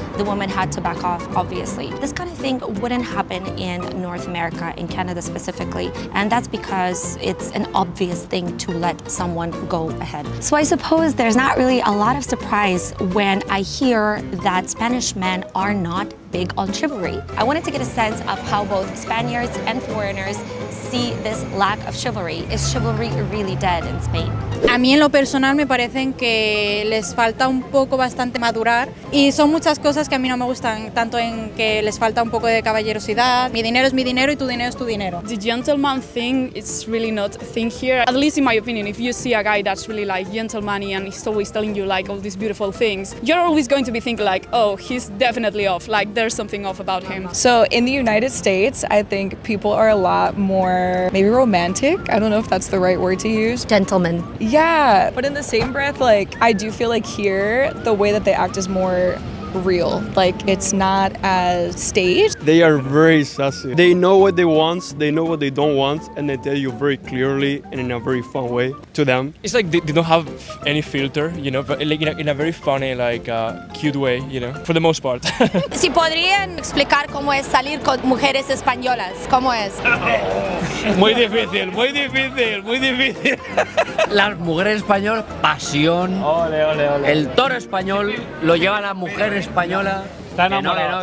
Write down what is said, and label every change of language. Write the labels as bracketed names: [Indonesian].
[English] The woman had to back off, obviously. This kind of thing wouldn't happen in North America, in Canada specifically, and that's because it's an obvious thing to let someone go ahead. So I suppose there's not really a lot of surprise when I hear that Spanish men are not big on chivalry. I wanted to get a sense of how both Spaniards and foreigners see this lack of chivalry. Is chivalry really dead in Spain? [Spanish] A mí en lo personal me parecen que les falta un poco bastante madurar y son muchas cosas que a mí no me gustan, tanto en que les falta un poco de caballerosidad. Mi dinero es mi dinero y tu dinero es tu dinero. [English] The gentleman thing is really not a thing here, at least in my opinion. If you see a guy that's really like gentleman-y and he's always telling you like all these beautiful things, you're always going to be thinking like, oh, he's definitely off, like there's something off about him. So in the United States, I think people are a lot more maybe romantic. I don't know if that's the right word to use. Gentlemen. Yeah, but in the same breath, like I do feel like here, the way that they act is more real. Like it's not as staged. They are very sassy. They know what they want, they know what they don't want, and they tell you very clearly and in a very fun way to them. It's like they don't have any filter, you know, but like in a very funny, like cute way, you know, for the most part. [Spanish] Si podrían explicar cómo es salir con mujeres españolas, ¿cómo es? Muy difícil, muy difícil, muy difícil. Las mujeres españolas, pasión. Ole, ole, ole. El toro español lo lleva la mujer española. Está enamorado,